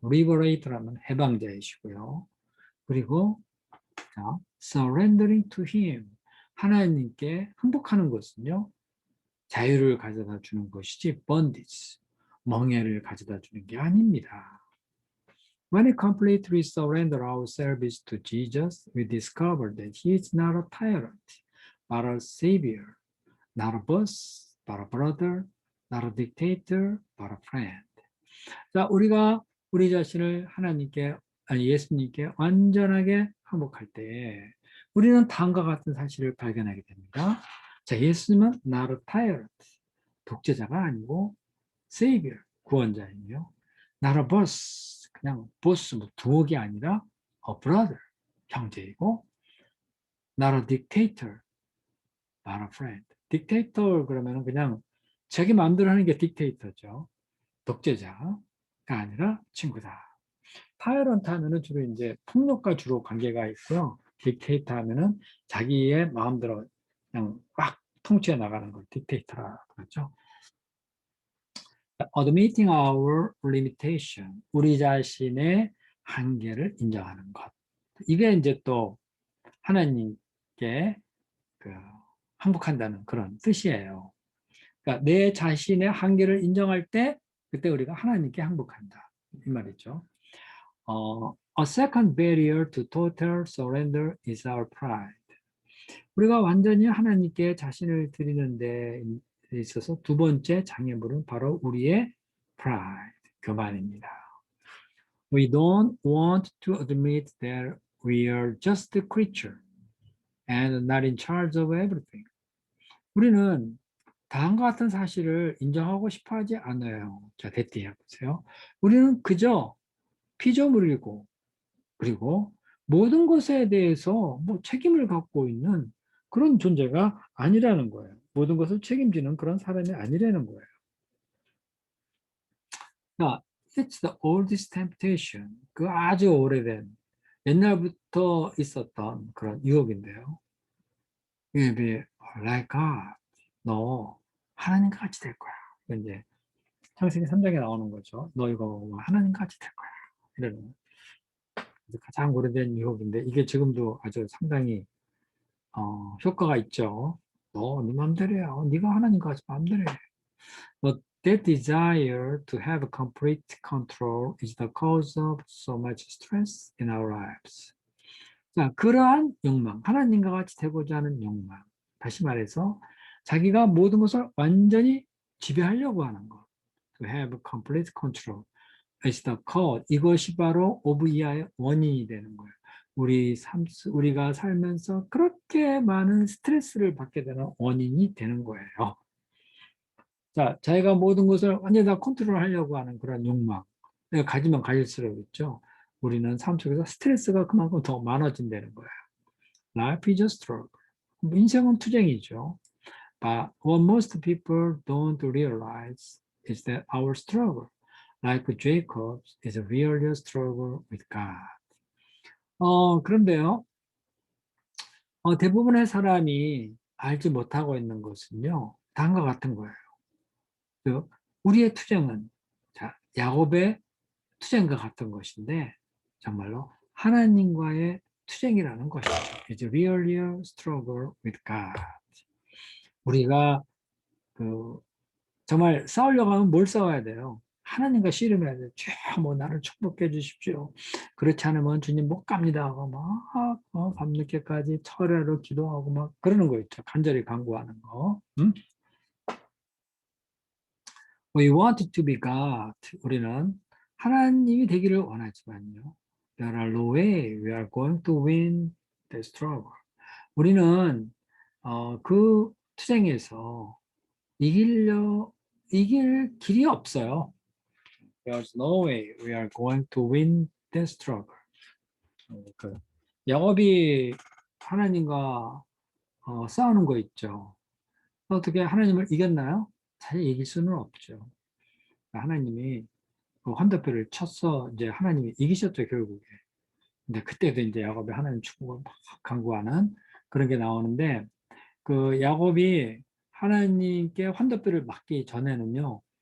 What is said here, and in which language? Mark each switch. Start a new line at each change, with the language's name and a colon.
Korean: liberator라면 해방자이시고요. 그리고
English: surrendering to Him
Korean: 하나님께 항복하는 것은요. 자유를 가져다 주는 것이지 bondage, 멍해를 가져다 주는 게 아닙니다.
English: When we completely surrender ourselves to Jesus, we discover that He is not a tyrant, but a savior. Not a boss, but a brother. Not a dictator, but a friend.
Korean: 자, 우리가 우리 자신을 하나님께, 예수님께 완전하게 항복할 때 우리는 다음과 같은 사실을 발견하게 됩니다. 자, 예수님은
English: not a tyrant,
Korean: 독재자가 아니고
English: savior,
Korean: 구원자이며
English: not a boss,
Korean: 그냥 보스, 두목이 아니라
English: a brother,
Korean: 형제이고
English: not a dictator, but a friend.
Korean: 딕테이터 그러면 그냥 자기 마음대로 하는 게 딕테이터죠. 독재자가 아니라 친구다. 타이런트 하면은 주로 이제 폭력과 주로 관계가 있고요. 딕테이터 하면은 자기의 마음대로 그냥 막 통치해 나가는 걸 딕테이터라고 그러죠.
English: Admitting our limitation,
Korean: 우리 자신의 한계를 인정하는 것. 이게 이제 또 하나님께 항복한다는 그런 뜻이에요. 그러니까 내 자신의 한계를 인정할 때 그때 우리가 하나님께 항복한다. 이 말이죠.
English: A second barrier to total surrender is our pride.
Korean: 우리가 완전히 하나님께 자신을 드리는 데 있어서 두 번째 장애물은 바로 우리의 pride, 교만입니다.
English: We don't want to admit that we are just a creature and not in charge of everything.
Korean: 우리는 다음과 같은 사실을 인정하고 싶어 하지 않아요. 자, 대띠 해보세요. 우리는 그저 피조물이고 그리고 모든 것에 대해서 뭐 책임을 갖고 있는 그런 존재가 아니라는 거예요. 모든 것을 책임지는 그런 사람이 아니라는 거예요.
English: 자, it's the oldest temptation.
Korean: 그 아주 오래된 옛날부터 있었던 그런 유혹인데요.
English: You be like God.
Korean: 너 하나님과 같이 될 거야. 이제 창세기 3장에 나오는 거죠. 너 이거 하나님과 같이 될 거야. 이러는 가장 오래된 유혹인데 이게 지금도 아주 상당히 효과가 있죠. 너 네 맘대로야. 네가 하나님과 같이 맘대로 해.
English: But that desire to have complete control is the cause of so much stress in our lives.
Korean: 자, 그러한 욕망, 하나님과 같이 되고자 하는 욕망. 다시 말해서 자기가 모든 것을 완전히 지배하려고 하는 것.
English: To have complete control is the cause.
Korean: 이것이 바로 오브 이하의 원인이 되는 거예요. 우리가 살면서 그렇게 많은 스트레스를 받게 되는 원인이 되는 거예요. 자, 자기가 모든 것을 완전히 다 컨트롤하려고 하는 그런 욕망. 내가 가지면 가질수록 있죠. 우리는 삶 속에서 스트레스가 그만큼 더 많아진다는 거예요.
English: Life is a struggle.
Korean: 인생은 투쟁이죠.
English: But what most people don't realize is that our struggle, like Jacob's, is really a struggle with God.
Korean: 그런데요, 대부분의 사람이 알지 못하고 있는 것은요, 다음과 같은 거예요. 우리의 투쟁은, 자, 야곱의 투쟁과 같은 것인데, 정말로 하나님과의 투쟁이라는 것이죠.
English: It's really a struggle with God.
Korean: 우리가 정말 싸우려고 하면 뭘 싸워야 돼요? 하나님과 씨름해야 돼요. 주, 뭐 나를 축복해 주십시오. 그렇지 않으면 주님 못 갑니다 하고 막 밤늦게까지 철야로 기도하고 막 그러는 거 있죠. 간절히 간구하는 거. 응?
English: We want to be God.
Korean: 우리는 하나님이 되기를 원하지만요.
English: There are no way we are going to win the struggle.
Korean: 우리는 그 투쟁에서 이길 길이 없어요.
English: There's no way we are going to win the struggle.
Korean: 그 야곱이 하나님과 싸우는 거 있죠. 어떻게 하나님을 이겼나요? 잘 이길 수는 없죠. 하나님이 그 환도표를 쳤어. 이제 하나님이 이기셨죠, 결국에. 근데 그때도 이제 야곱이 하나님 축복을 막 간구하는 그런 게 나오는데 그 야곱이 하나님께 환도표를 맞기 전에는요.